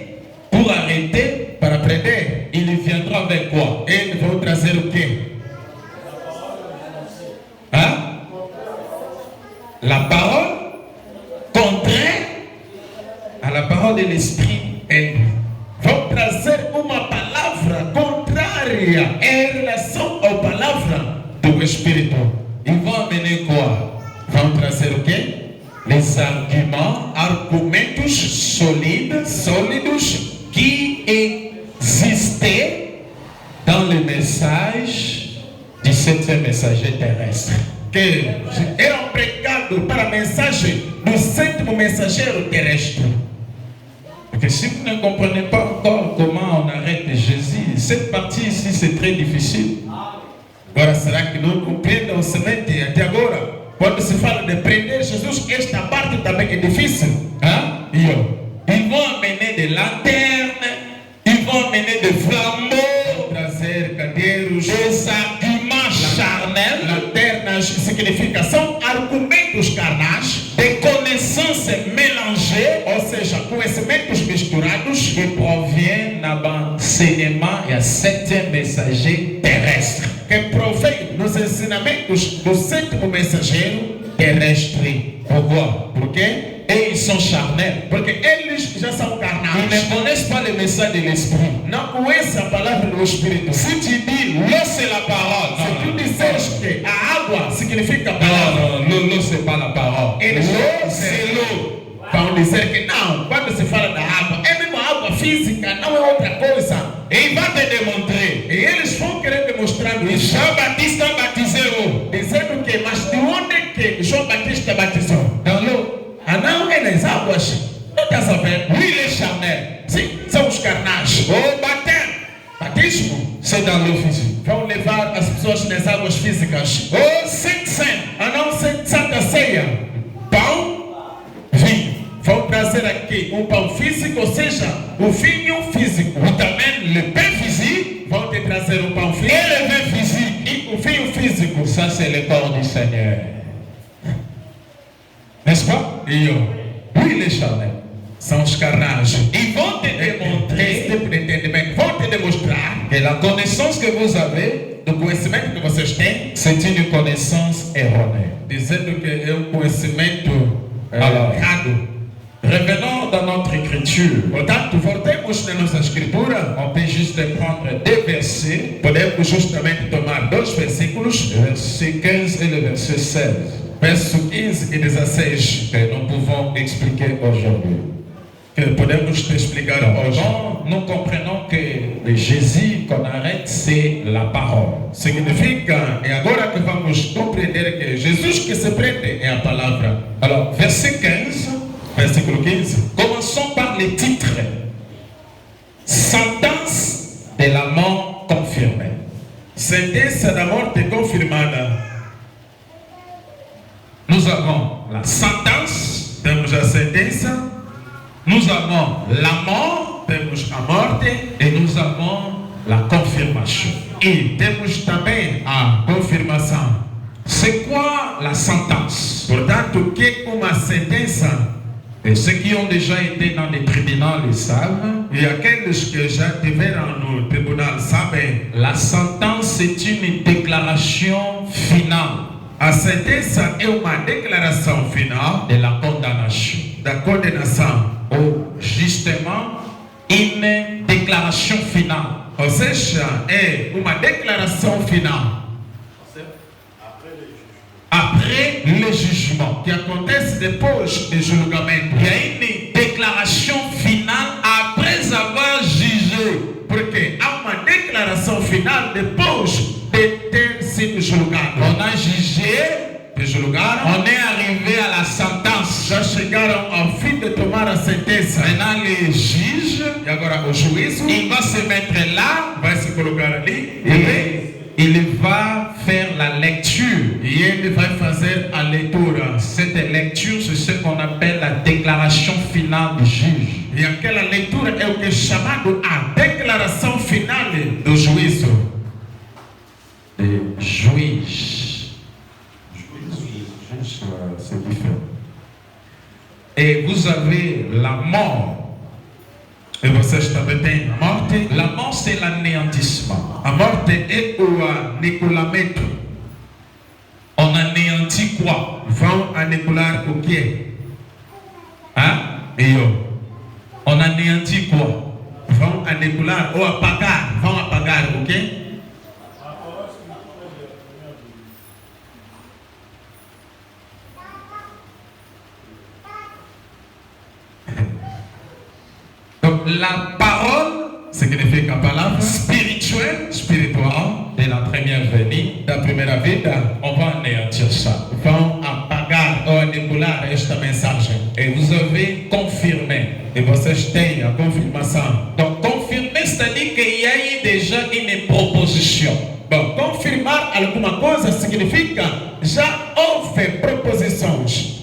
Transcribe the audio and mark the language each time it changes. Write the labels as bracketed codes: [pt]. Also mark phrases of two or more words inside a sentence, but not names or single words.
[fr] Pour arrêter, [pt] Para prender, [fr] il viendra avec quoi? [pt] ele vai trazer o quê? Hein? [fr] La parole contraire à la parole de l'esprit. [pt] Vão trazer uma palavra contrária em relação à palavra do Espírito. [fr] Ils vont amener quoi? [pt] Vão trazer o quê? [fr] Les arguments [pt] Argumentos [fr] solides [pt] sólidos [fr] qui existaient dans le message du septième messager terrestre. [pt] que eram pregados para a mensagem do sétimo mensageiro terrestre. [fr] Porque si vous ne comprenez pas encore comment on arrête Jésus, cette partie ici c'est très difficile. [pt] Agora, será que não compreendem semente até agora? Quando se fala de prender Jesus, esta parte também é difícil. Hein? [fr] Ils vont amener des lanternes, ils vont amener des flambeaux, [pt] Trazer cadeiros, [fr] des arguments charnels, [pt] lanternas, significa são argumentos carnais, [fr] des connaissances mélangées [pt] ou seja, conhecimentos misturados [fr] qui proviennent d'un enseignement et un septième messager terrestre. [pt] que provém dos ensinamentos do sétimo mensageiro terrestre. [fr] Pourquoi? [pt] Por quê? [fr] Et ils sont charnels. [pt] Porque eles já são [fr] Ils [pt] carnais. [fr] ne connaissent pas le message de l'esprit. [pt] Não conhecem a palavra do Espírito. Se [fr] Si tu dis l'eau c'est la parole, [pt] tu disseres que a água significa [fr] non, [pt] palavra, [fr] non, l'eau c'est pas la parole. [pt] eles [fr] L'eau c'est l'eau. [pt] vão dizer que não. Quando se fala da água, é mesmo água física, não é outra coisa. [fr] Et il va te démontrer. [pt] E eles vão querer demonstrar isso. [fr] Jean-Baptiste a baptisé où? [pt] Dizendo que, mas de onde é que João Batista batizou? [fr] Dans l'eau. [pt] Ah não, é nas águas. Não estás a ver? [fr] Oui, les charnels. [pt] Sim, são os carnais. [fr] Au baptême, [pt] Batismo [fr] c'est dans l'eau physique. [pt] vão levar as pessoas nas águas físicas. [fr] Au Saint-Saint, [pt] A não ser Santa Ceia, pão, vinho. vão trazer aqui um pão físico, ou seja, o vinho físico. [fr] On t'amène le pain physique [pt] Vão te trazer o pão [fr] et [pt] físico [fr] le vin physique. [pt] e o vinho físico. [fr] Ça, c'est le corps du Seigneur. N'est-ce pas? Oui, les charnels. [pt] São os carnais. [fr] Ils vont te [pt] Esse [fr] démontrer [pt] tipo de entendimento vão te demonstrar [fr] que la connaissance que vous avez, [pt] do conhecimento que vocês têm, [fr] c'est une connaissance erronée. [pt] dizendo que é um conhecimento [fr] Alors. [pt] errado. [fr] Revenons dans notre écriture. [pt] Portanto, voltemos na nossa escritura. [fr] On peut juste prendre deux versets, [pt] Podemos justamente tomar dois versículos, [fr] le verset 15 et le verset 16, [pt] verso 15 e 16, [fr] que nous pouvons expliquer aujourd'hui. [pt] que podemos te explicar hoje. [fr] Donc, nous comprenons que le Jésus qu'on arrête, c'est la parole. [pt] Significa, e agora que vamos compreender que Jesus que se prende é a palavra. [fr] Alors, verset 15, [pt] Versículo 15. [fr] commençons par les titres. Sentence de la mort confirmée. [pt] Sentença da morte confirmada. [fr] Nous avons la sentence, [pt] Temos a sentença, [fr] nous avons la mort [pt] temos a morte [fr] et nous avons la confirmation. [pt] e temos também a confirmação. [fr] C'est quoi la sentence? [pt] Portanto, o que é uma sentença? [fr] Et ceux qui ont déjà été dans des tribunaux le savent. [pt] E aqueles que já estiveram no tribunal sabem, [fr] La sentence est une déclaration finale [pt] a sentença é uma declaração final [fr] de la condamnation. [pt] da condenação. [fr] Ou justement, une déclaration finale. [pt] Ou seja, é uma declaração final [fr] Après le jugement. [pt] que acontece depois do julgamento. [fr] Il y a une déclaration finale après avoir jugé. [pt] Porque há uma declaração final depois de ter sido julgado. [fr] On a jugé, [pt] Te julgaram, [fr] on est arrivé à la sentence. [pt] já chegaram ao fim de tomar a sentença. [fr] Maintenant, le juge, [pt] E agora o juízo [fr] il va se mettre là [pt] vai se colocar ali [fr] et il va faire la lecture. [pt] e ele vai fazer a leitura. [fr] Cette lecture, c'est ce qu'on appelle la déclaration finale du juge. [pt] E aquela leitura é o que é chamado a declaração final do juízo. [fr] Le juge. C'est différent. Et vous avez la mort. [pt] E vocês também têm a morte. [fr] La mort, c'est l'anéantissement. [pt] A morte é o aniquilamento. [fr] On anéantit quoi? [pt] Vão aniquilar o quê? [fr] Hein? On anéantit quoi? [pt] Vão aniquilar ou apagar. Vão apagar o quê? [fr] Donc la parole [pt] Significa a palavra [fr] spirituelle [pt] espiritual [fr] de la première venue, [pt] da primeira vida. [fr] on va anéantir ça. [pt] Vão apagar ou aniquilar esta mensagem. [fr] Et vous avez confirmé. [pt] E vocês têm a confirmação. [fr] Donc confirmer, c'est-à-dire qu'il y a eu déjà une proposition. [pt] Bom, confirmar alguma coisa significa já houve proposições.